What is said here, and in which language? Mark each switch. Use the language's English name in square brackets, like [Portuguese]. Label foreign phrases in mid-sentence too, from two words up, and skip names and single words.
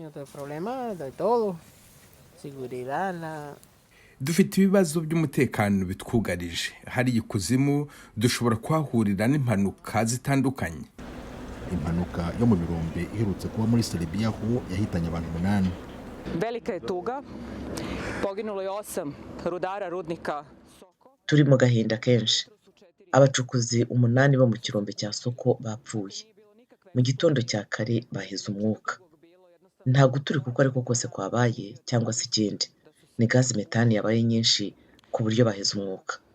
[Kinyarwanda] Dufite ibibazo by'umutekano bitwugarije. Hari ikuzimu dushobora kwahurira n'impanuka zitandukanye. Impanuka yo mu birombe iherutse kuba muri Serbia aho yahitanye abantu 8. [Serbian] Velika je tuga. Poginulo je 8 rudara rudnika. [Kinyarwanda] Turi mu gahinda kenshi. Abacukuzi 8 bo mu kirombe cya Soko bapfuye. Mu gitondo cya kare baheze umwuka. Nta guturika uko ariko kose kwabaye cyangwa se ikindi. Ni gazi metani yabaye nyinshi ku buryo baheze umwuka.